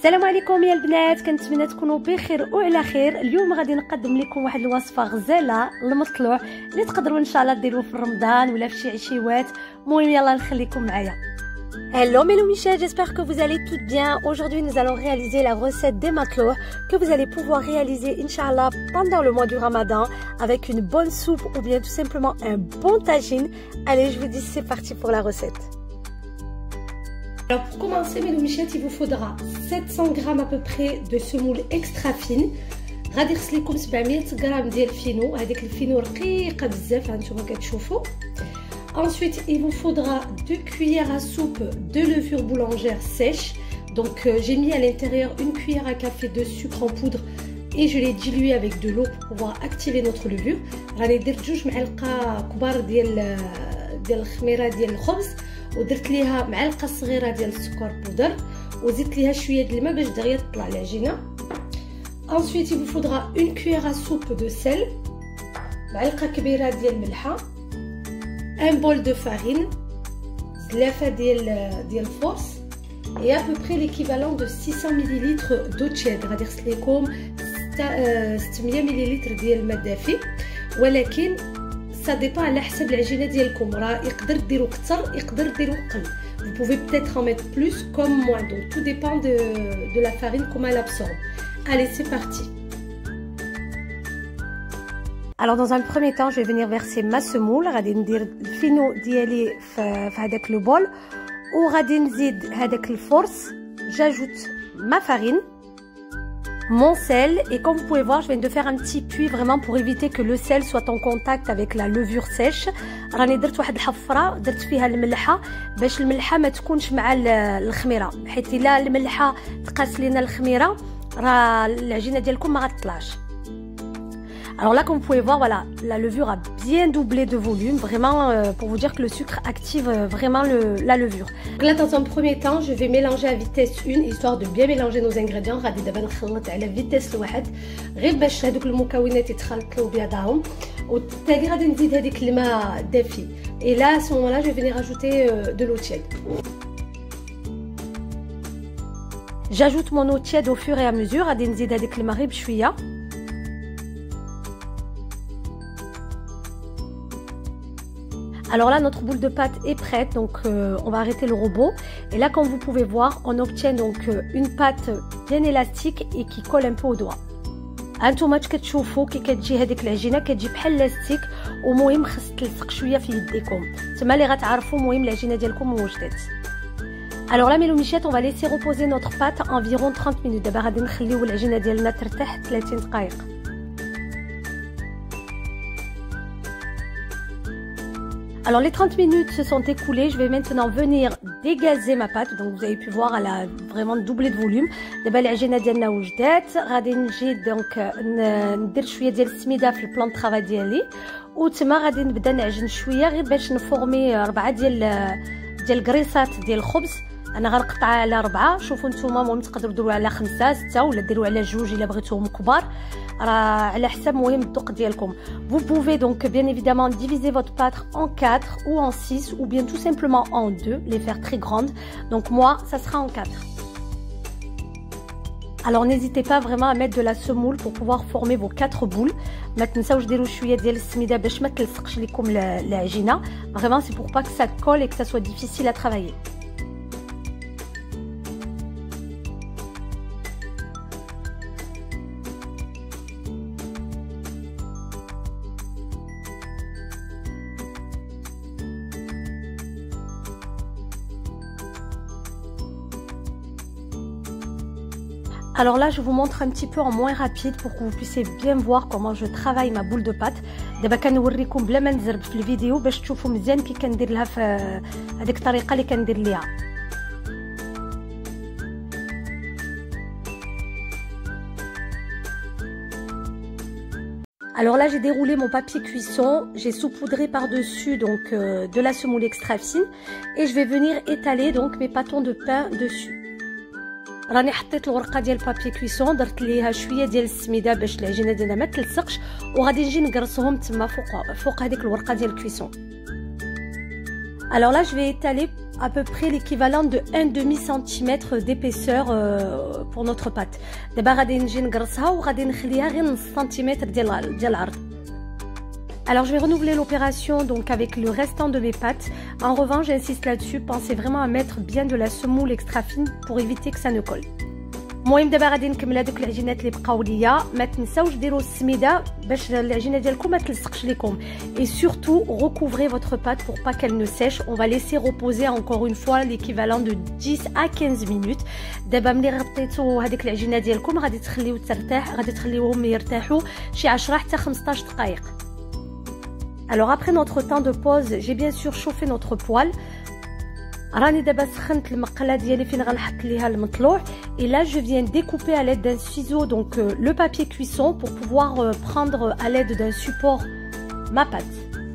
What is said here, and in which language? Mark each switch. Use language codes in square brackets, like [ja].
[ar] عليكم يا البنات، كنتمنى تكونوا بخير وعلى خير. اليوم غادي نقدم لكم واحد الوصفه غزاله المطلوع اللي تقدروا ان شاء الله ديروه في رمضان ولا في شي عشيوات. المهم يلا نخليكم معايا. [fr] Hello mes loumichets, j'espère que vous allez toutes bien. Aujourd'hui nous allons réaliser la recette des matelots que vous allez pouvoir réaliser Inch'Allah pendant le mois du Ramadan avec une bonne soupe ou bien tout simplement un bon tagine. Allez, je vous dis c'est parti pour la recette. Alors pour commencer mes loumichettes, il vous faudra 700 g à peu près de semoule extra fine. [ar] غادي يخص لكم 700 غرام ديال الفينو، هذيك الفينو رقيقه بزاف هانتوما كتشوفوا. [fr] Ensuite, il vous faudra 2 cuillères à soupe de levure boulangère sèche. Donc, j'ai mis à l'intérieur une cuillère à café de sucre en poudre et je l'ai dilué avec de l'eau pour pouvoir activer notre levure. [ar] راني درت 2 معالق كبار ديال الخميره ديال الخبز ودرت ليها معلقه صغيره ديال السكر بودر وزدت ليها شويه د الماء باش دغيا تطلع العجينه. [fr] Ensuite, il vous faudra une cuillère à soupe de sel, [ar] معلقه كبيره ديال الملحه, [fr] un bol de farine, [ar] زلافه ديال الفورس [fr] et à peu près l'équivalent de 600 ml d'eau tiède. [ar] غادي يخص لكم 600 ml ديال الماء دافي، ولكن [fr] ça dépend [ar] على حسب العجينه ديالكم. راه يقدر ديروا كثر يقدر ديروا قل. [fr] Vous pouvez peut-être en mettre plus comme moins, donc tout dépend de la farine, comment elle absorbe. Allez, c'est parti. Alors dans un premier temps, je vais venir verser ma semoule. [ar] غادي ندير الفينو ديالي في هذاك لو بول وغادي نزيد هذاك الفورس. [fr] J'ajoute ma farine, mon sel et comme vous pouvez voir, je viens de faire un petit puits vraiment pour éviter que le sel soit en contact avec la levure sèche. [ar] راني درت واحد الحفره درت فيها الملحه باش الملحه ما تكونش مع الخميره، حيت الا الملحه تقاس لينا الخميره راه العجينه ديالكم ما غتطلعش. [fr] Alors là, comme vous pouvez voir, voilà, la levure a bien doublé de volume, vraiment pour vous dire que le sucre active vraiment la levure. Là, dans un premier temps, je vais mélanger à vitesse 1, histoire de bien mélanger nos ingrédients. [ar] غادي دابا نخلط على فيتيس الواحد غير باش هذوك المكونات يتخلطوا بيضاهم، وبالتالي غادي نزيد هذيك الماء دافي. [fr] Et là, à ce moment-là, je vais venir ajouter de l'eau tiède. J'ajoute mon eau tiède au fur et à mesure. [ar] غادي نزيد هذيك الماء غير بشويه. [fr] Alors là, notre boule de pâte est prête, donc on va arrêter le robot. Et là, comme vous pouvez voir, on obtient donc une pâte bien élastique et qui colle un peu au doigt. [ar] هانتوما كتشوفوا كي كتجي هذيك العجينه كتجي بحال لاستيك، ومهم خص تلصق شويه في يديكم، تما اللي غتعرفوا المهم العجينه ديالكم وجدت. [fr] Alors là, mes loumichettes, on va laisser reposer notre pâte environ 30 minutes. [ar] دابا غادي نخليو العجينه ديالنا ترتاح 30 دقائق. [fr] Alors les 30 minutes se sont écoulées, je vais maintenant venir dégazer ma pâte. Donc vous avez pu voir, elle a vraiment doublé de volume. [ar] دابا العجينه ديالنا وجدات. غادي نجي دونك ندير شويه ديال السميده في البلان طرافاي ديالي، وتما غادي نبدا نعجن شويه غير باش نفورمي 4 ديال الكريسات ديال الخبز. انا غنقطعها على 4. شوفوا نتوما المهم تقدروا ديروا على 5 6 ولا ديروا على 2 الا بغيتوهم كبار، راه على حسب المهم الذوق ديالكم. [fr] Vous pouvez donc bien évidemment diviser votre pâte en 4 ou en 6 ou bien tout simplement en 2, les faire très grandes. Donc moi ça sera en 4. Alors n'hésitez pas vraiment à mettre de la semoule pour pouvoir former vos 4 boules. [ar] ما تنساوش ديروا شويه ديال السميده باش ما تلصقش لكم العجينه. [fr] Vraiment c'est pour pas que ça colle et que ça soit difficile à travailler. Alors là, je vous montre un petit peu en moins rapide pour que vous puissiez bien voir comment je travaille ma boule de pâte. [ar] دابا كنوريكم بلا ما نزرب في الفيديو باش تشوفوا مزيان كي كندير لها في هذيك الطريقه اللي كندير ليها. [fr] Alors là, j'ai déroulé mon papier cuisson, j'ai saupoudré par-dessus donc de la semoule extra fine et je vais venir étaler donc mes pâtons de pain dessus. [ar] راني حطيت الورقه ديال البابي كويسون، درت ليها شويه ديال السميده باش العجينه ديالنا ما تلصقش، وغادي نجي نقرصهم تما فوق هذيك الورقه ديال الكويسون. [fr] Alors là, je vais étaler à peu près l'équivalent de 1,5 cm d'épaisseur pour notre pâte. [ar] دابا غادي نجي نقرصها وغادي نخليها غير نص سنتيمتر ديال العرض. [fr] Alors je vais renouveler l'opération donc avec le restant de mes pâtes. En revanche, j'insiste là-dessus, pensez vraiment à mettre bien de la semoule extra fine pour éviter que ça ne colle. [ar] المهم دابا غادي نكمل هذوك العجينات اللي بقاو ليا. ما تنساوش ديروا السميده باش العجينه ديالكم ما تلصقش لكم. [fr] Et surtout recouvrez votre pâte pour pas qu'elle ne sèche. On va laisser reposer encore une fois l'équivalent de 10 à 15 minutes. [ar] دابا ملي غطيتوا هذيك العجينه ديالكم غادي تخليو ترتاح، غادي تخليوهم يرتاحوا شي 10 حتى 15 دقائق. [fr] Alors après notre temps de pause, j'ai bien sûr chauffé notre poêle. [ar] راني دابا سخنت المقله ديالي فين غنحط ليها المطلوع. [fr] Et là je viens découper à l'aide d'un ciseau donc le papier cuisson pour pouvoir prendre à l'aide d'un support ma pâte.